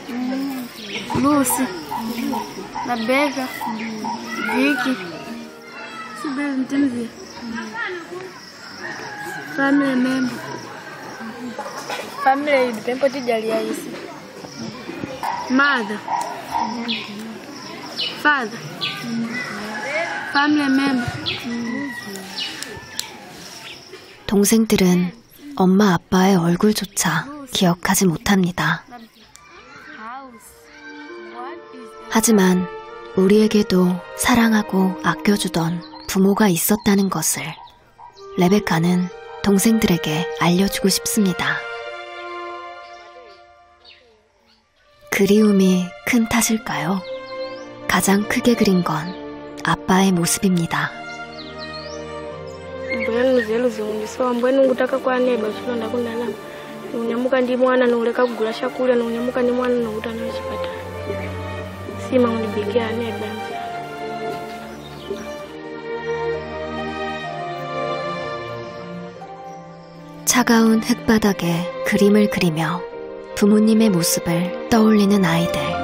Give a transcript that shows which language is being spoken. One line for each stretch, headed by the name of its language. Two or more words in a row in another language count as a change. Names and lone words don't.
English: Lucy, Rebecca, Vicky, Sibeli Ntimzi, family member, family
Tumbuka: tempo tijalia isi,
English: mother, father, family member.
Korean: 동생들은 엄마 아빠의 얼굴조차 기억하지 못합니다. 하지만 우리에게도 사랑하고 아껴주던 부모가 있었다는 것을 레베카는 동생들에게 알려주고 싶습니다. 그리움이 큰 탓일까요? 가장 크게 그린 건 아빠의 모습입니다.
Tumbuka: mbwenu ngutaka kwa neba chilonda kundalama nunyamuka ndi mwana nuleka kugula shakulya nunyamuka ndi mwana nokutana chipatala sima undibikia neba.
Korean: 차가운 흙바닥에 그림을 그리며 부모님의 모습을 떠올리는 아이들.